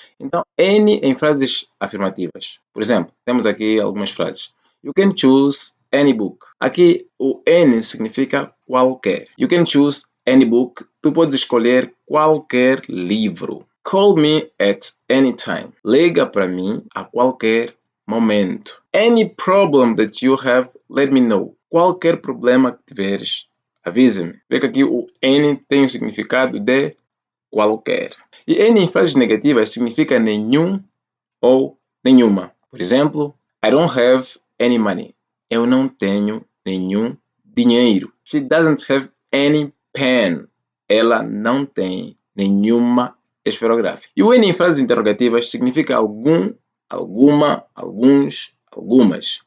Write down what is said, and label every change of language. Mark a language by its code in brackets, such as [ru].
[pt] Então, any em frases afirmativas. Por exemplo, temos aqui algumas frases. [en] You can choose any book. [pt] Aqui o any significa qualquer. [en] You can choose any book. [pt] Tu podes escolher qualquer livro. [en] Call me at any time. [pt] Liga para mim a qualquer momento. [en] Any problem that you have, let me know. [pt] Qualquer problema que tiveres, avise-me. Vê que aqui o any tem o significado de qualquer. E any em frases negativas significa nenhum ou nenhuma. Por exemplo, [en] I don't have any money. [pt] Eu não tenho nenhum dinheiro. [en] She doesn't have any pen. [pt] Ela não tem nenhuma esferográfica. E o any em frases interrogativas significa algum, alguma, alguns, algumas.